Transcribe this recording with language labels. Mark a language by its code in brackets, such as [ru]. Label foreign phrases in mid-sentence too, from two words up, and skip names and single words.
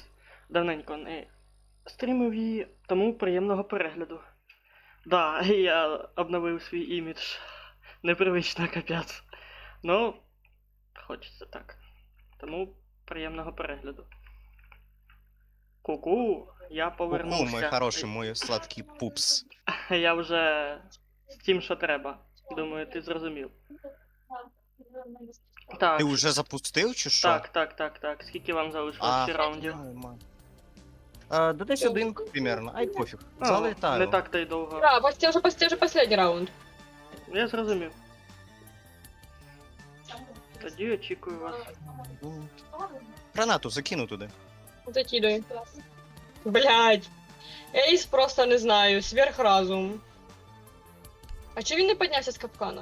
[uk] Давненько не стрімив її, тому приємного перегляду. Да, я обновив свій імідж. Непривично, капець. Ну, хочеться так. Тому приємного перегляду. Ку-ку, я повернувся. Ку-ку, [ru] мой хороший, мой сладкий пупс. [uk] Я вже з тим, що треба. Думаю, ти зрозумів. Так. Ти вже запустив чи що? Так. Скільки вам залишилось ще раундів? Да десь один примерно, ай пофіг. А, Залетаю. не так то й довго. [ru] Да, почти уже последний раунд. [uk] Я зрозумів. Тоді очікую вас. Гранату закину туди. [ru] Закидывай. Блять. [uk] Ейс просто не знаю, сверхразум. А чи він не піднявся з капкана?